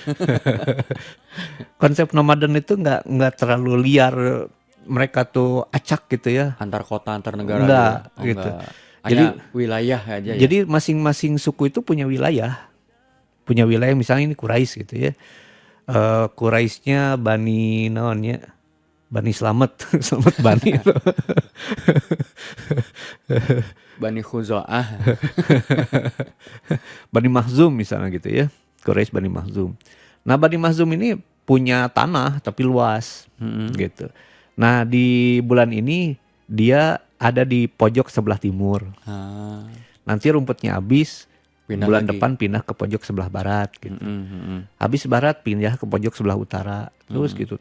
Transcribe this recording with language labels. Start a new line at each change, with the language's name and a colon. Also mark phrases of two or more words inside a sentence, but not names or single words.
Indonesian: konsep nomaden itu nggak terlalu liar, mereka tuh acak gitu ya. Antar kota, antar negara. Enggak, gitu. gitu. Enggak. Jadi hanya wilayah aja ya. Jadi masing-masing suku itu punya wilayah. Punya wilayah, misalnya ini Quraisy gitu ya. Quraisynya Bani naonnya? Bani Slamet, Slamet Bani. Bani Khuza'ah. Bani Makhzum misalnya gitu ya. Quraisy Bani Makhzum. Nah, Bani Makhzum ini punya tanah tapi luas gitu. Nah, di bulan ini dia ada di pojok sebelah timur. Nanti rumputnya habis, Pindah bulan lagi. depan pindah ke pojok sebelah barat gitu. Habis barat pindah ke pojok sebelah utara, terus gitu.